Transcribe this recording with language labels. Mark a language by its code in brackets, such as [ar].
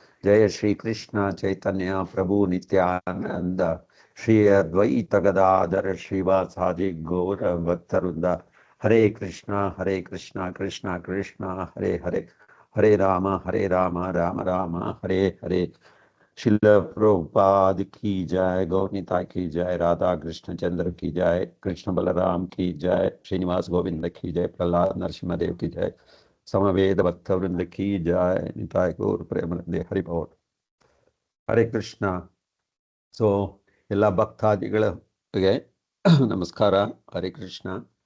[sa] ಜಯ ಶ್ರೀ ಕೃಷ್ಣ ಚೈತನ್ಯ ಪ್ರಭು ನಿತ್ಯಾನಂದ ಶ್ರೀ ಅದ್ವೈತ ಗದಾಧರ ಶ್ರೀವಾಸಾದಿ ಗೌರ ಭಕ್ತವೃಂದ. ಹರೇ ಕೃಷ್ಣ ಕೃಷ್ಣ ಕೃಷ್ಣ ಹರೇ ಹರೇ, ಹರೇ ರಾಮ ರಾಮ ರಾಮ ಹರೇ ಹರೇ. [hi] शिल प्रभुपाद की जय, गौरनीता की जय, राधा कृष्ण चंद्र की जय, कृष्ण बलराम की जय, श्रीनिवास गोविंद की जय, प्रहलाद नरसिंहदेव की जय, समवेद भक्त वृंद की जय, निताय गौर प्रेमानंदे हरि बोल. हरे कृष्ण. [kn] ಸೊ ಎಲ್ಲ ಭಕ್ತಾದಿಗಳಿಗೆ ನಮಸ್ಕಾರ, ಹರೇ ಕೃಷ್ಣ.